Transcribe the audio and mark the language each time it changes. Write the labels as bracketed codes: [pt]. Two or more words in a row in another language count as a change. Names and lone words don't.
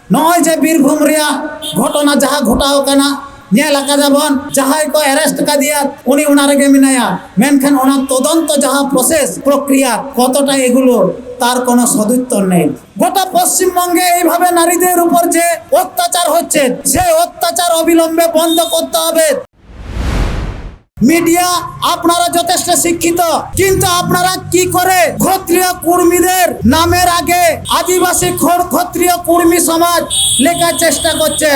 [sat] नॉय जे बीरभूम रिया घटना जहाँ घटाव कना नेल आकादाबन जहाँ को अरेस्ट का दिया उनी उना रेगे मिनाया मेनखान उना तदंत जहाँ प्रसेस प्रक्रिया कतटा [bn] এগুলো তার কোনো সদুত্তর নেই গোটা পশ্চিমবঙ্গে এইভাবে নারীদের উপর যে অত্যাচার হচ্ছে সেই অত্যাচার অবিলম্বে বন্ধ করতে হবে। মিডিয়া আপনারা যথেষ্ট শিক্ষিত কিন্তু আপনারা কি করে ক্ষত্রিয় কর্মীদের নামের আগে আদিবাসী ক্ষত্রিয় কর্মী সমাজ লেখার চেষ্টা করছেন।